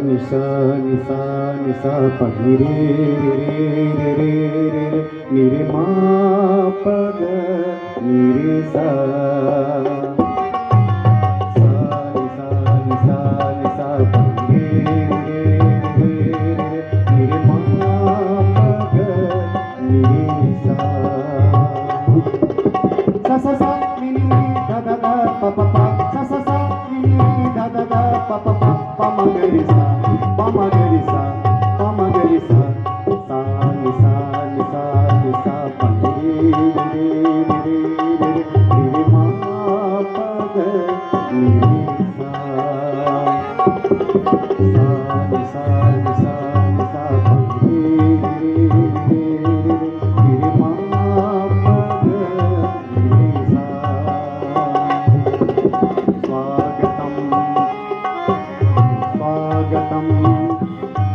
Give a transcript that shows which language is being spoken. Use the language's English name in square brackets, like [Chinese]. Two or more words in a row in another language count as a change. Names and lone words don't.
[Sanskrit] निशा निशा निशा पनी रे रे रे रे रे निरे मा पद निरे सा निशा निशा निशा पनी रे रे रे निरे मा पद निरे सा सा सा नि नि नि दा दा दा pa pa pa sa sa sa ni ni ni da da da pa pa pa pa ma ga ri sa pa ma ga ri sa pa ma ga ri sa sa ni sa ni sa ni sa pa ni re re re re re ma pa ga ni sa sa ni sa ni sa ni sa pa ni re re re re ma pa ga ni sa स्वागतम स्वागतम